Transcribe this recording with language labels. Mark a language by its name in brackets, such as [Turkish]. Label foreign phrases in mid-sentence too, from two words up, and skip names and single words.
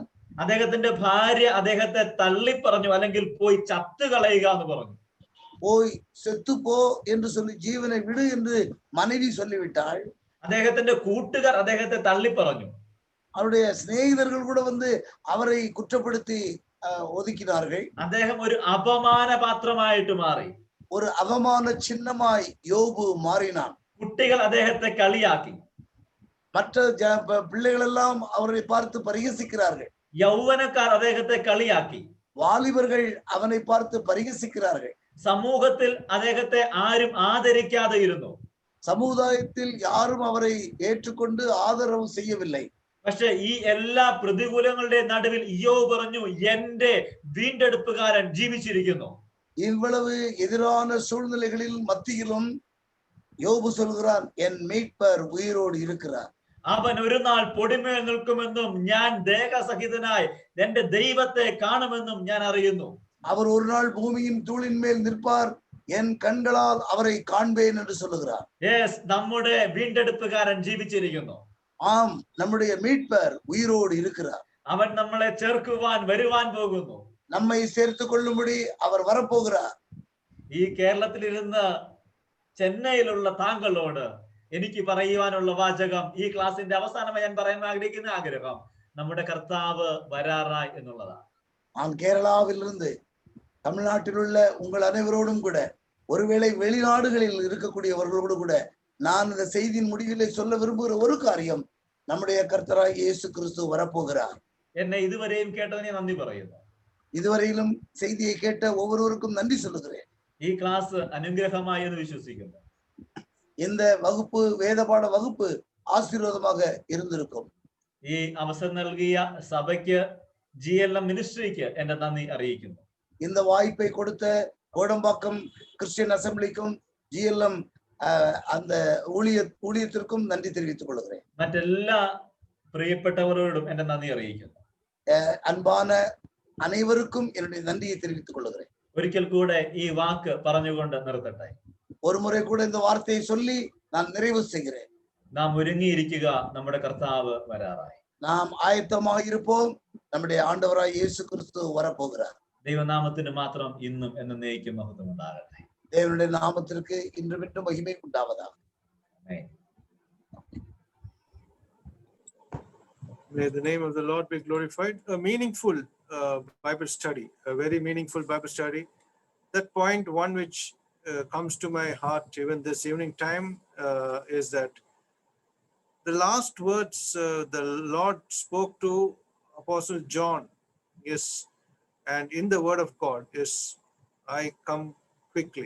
[Malayalam] അദ്ദേഹത്തിന്റെ ഭാര്യ അദ്ദേഹത്തെ തള്ളിപ്പറഞ്ഞു, അല്ലെങ്കിൽ പോയി ചത്തുകളയുക എന്ന് പറഞ്ഞു. [Tamil] போய் செத்து போ என்று சொல்லி, ஜீவனை விடு என்று மனைவி சொல்லிவிட்டாள். [Malayalam] അദ്ദേഹത്തിന്റെ കൂട്ടുകാർ അദ്ദേഹത്തെ തള്ളിപ്പറഞ്ഞു. [Tamil] அவருடைய சிநேகிதர்கள் கூட வந்து அவரை குற்றப்படுத்தி ஒதுக்கினார்கள். [Malayalam] അദ്ദേഹം ഒരു അപമാന പാത്രമായിട്ട് മാറി. [Tamil] ஒரு அவமான சின்னமாய் யோபு மாறினான். [Malayalam] കുട്ടികൾ അദ്ദേഹത്തെ കളിയാക്കി, [Tamil] மற்ற பிள்ளைகள் எல்லாம் அவரை பார்த்து பரிகசிக்கிறார்கள். [Malayalam] യൗവനക്കാർ അദ്ദേഹത്തെ കളിയാക്കി, [Tamil] வாலிபர்கள் அவனை பார்த்து பரிகசிக்கிறார்கள். [Malayalam] സമൂഹത്തിൽ അദ്ദേഹത്തെ ആരും ആദരിക്കാതെ ഇരുന്നു. [Tamil] சமுதாயத்தில் யாரும் அவரை ஏற்றுக்கொண்டு ஆதரவு செய்யவில்லை. [Malayalam] പക്ഷെ ഈ എല്ലാ പ്രതികൂലങ്ങളുടെ നടുവിൽ ഇയ്യോബ് പറഞ്ഞു, എന്റെ വീണ്ടെടുപ്പുകാരൻ ജീവിച്ചിരിക്കുന്നു. [Tamil] இவ்வளவு எதிரான சூழ்நிலைகளில் மத்தியிலும் யோபு சொல்கிறான், என் மீட்பர் உயிரோடு இருக்கிறார். [Malayalam] അവൻ ഒരു നാൾ പൊടിമേൽ നിൽക്കുമെന്നും ഞാൻ ദേഹസഹിതനായി എന്റെ ദൈവത്തെ കാണുമെന്നും ഞാൻ അറിയുന്നു. [Tamil] அவர் ஒரு நாள் பூமியின் தூளின் மேல் நிற்பார், என் கண்களால் அவரை காண்பேன் என்று சொல்லுகிறார். [Malayalam] Yes, നമ്മുടെ വീണ്ടെടുപ്പുകാരൻ ജീവിച്ചിരിക്കുന്നു. [Tamil] ஆம், நம்முடைய மீட்பர் உயிரோடு இருக்கிறார். [Malayalam] അവൻ നമ്മളെ ചേർക്കുവാൻ വരുവാൻ പോകുന്നു. [Tamil] நம்மை சேர்த்துக் கொள்ளும்படி அவர் வரப்போகிறார். [Malayalam] ഈ കേരളത്തിൽ ഇരുന്ന് ചെന്നൈയിലുള്ള താങ്കളോട് എനിക്ക് പറയുവാനുള്ള വാചകം, ഈ ക്ലാസിന്റെ അവസാനമായി ഞാൻ പറയാൻ ആഗ്രഹിക്കുന്ന ആഗ്രഹം, നമ്മുടെ കർത്താവ് വരാറായി എന്നുള്ളതാണ്. [Tamil] நான் கேரளாவிலிருந்து தமிழ்நாட்டில் உள்ள உங்கள் அனைவரோடும் கூட, ஒருவேளை வெளிநாடுகளில் இருக்கக்கூடியவர்களோடு கூட நான் இந்த செய்தியின் முடிவிலே சொல்ல விரும்புகிற ஒரு காரியம், நம்முடைய கர்த்தராய் இயேசு கிறிஸ்து வரப்போகிறார். [Malayalam] എന്നെ ഇതുവരെയും കേട്ടതിനെ നന്ദി പറയുന്നു. [Tamil] இதுவரையிலும் செய்தியை கேட்ட ஒவ்வொருவருக்கும் நன்றி சொல்லுகிறேன். [Malayalam] ഈ ക്ലാസ് അനുഗ്രഹമായി എന്ന് വിശ്വസിക്കുന്നു. [Tamil] இந்த வகுப்பு, வேதபாட வகுப்பு ஆசீர்வாதமாக இருந்திருக்கும். [Malayalam] ഈ അവസരം നൽകിയ സഭയ്ക്ക്, GLM മിനിസ്ട്രിക്ക് എന്റെ നന്ദി അറിയിക്കുന്നു. [Tamil] இந்த வாய்ப்பை கொடுத்த கோடம்பாக்கம் கிறிஸ்டியன் அசம்பிளிக்கும் GLM அந்த ஊழியத்திற்கும் நன்றி தெரிவித்துக் கொள்கிறேன். [Malayalam] മറ്റെല്ലാ പ്രിയപ്പെട്ടവരോടും എന്റെ നന്ദി അറിയിക്കുന്നു. [Tamil] அன்பான அனைவருக்கும் என்னுடைய நன்றியை தெரிவித்துக் கொள்கிறேன். [Malayalam] ഒരിക്കൽ കൂടെ ഈ വാക്ക് പറഞ്ഞുകൊണ്ട് നിർത്തട്ടെ. [Tamil] ஒரு முறை கூட இந்த வார்த்தையை சொல்லி நான் நிறைவு செய்கிறேன். [Malayalam] നാം ഒരുങ്ങിയിരിക്കുക, നമ്മുടെ കർത്താവ് വരാറായി. [Tamil] நாம் ஆயத்தமாக இருப்போம், நம்முடைய ஆண்டவராய் இயேசு கிறிஸ்து வரப்போகிறார். [Malayalam] ദൈവനാമത്തിന് മാത്രം ഇന്നും എന്നേക്കും മഹത്വം ഉണ്ടാകട്ടെ. [Tamil] தேவனுடைய நாமத்திற்கு இன்று மட்டும் மகிமை உண்டாவதாக. [Malayalam] ആമേൻ. [English] May the name of the Lord be glorified. A meaningful Bible study, a very meaningful Bible study. That point, one which comes to my heart even this evening time, is that the last words the Lord spoke to Apostle John is, and in the Word of God is, I come quickly.